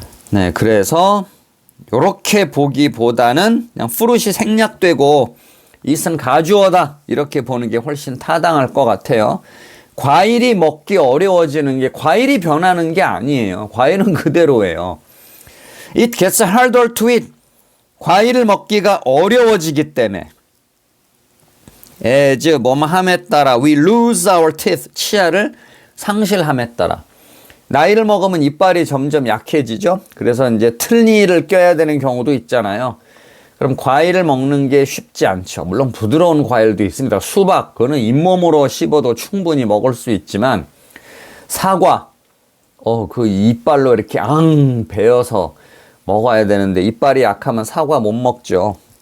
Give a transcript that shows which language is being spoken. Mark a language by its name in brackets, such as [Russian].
[Korean] 네, 그래서 요렇게 보기보다는 그냥 fruit이 생략되고 it은 가주어다 이렇게 보는 게 훨씬 타당할 것 같아요. 과일이 먹기 어려워지는 게 과일이 변하는 게 아니에요. 과일은 그대로예요. [English] It gets harder to eat. [Korean] 과일을 먹기가 어려워지기 때문에. [English] as [Korean] 뭐뭐함에 따라 [English] we lose our teeth. [Korean] 치아를 상실함에 따라. 나이를 먹으면 이빨이 점점 약해지죠. 그래서 이제 틀니를 껴야 되는 경우도 있잖아요. 그럼 과일을 먹는 게 쉽지 않죠. 물론 부드러운 과일도 있습니다. 수박, 그거는 잇몸으로 씹어도 충분히 먹을 수 있지만 사과, 그 이빨로 이렇게 베어서 먹어야 되는데 이빨이 약하면 사과 못 먹죠.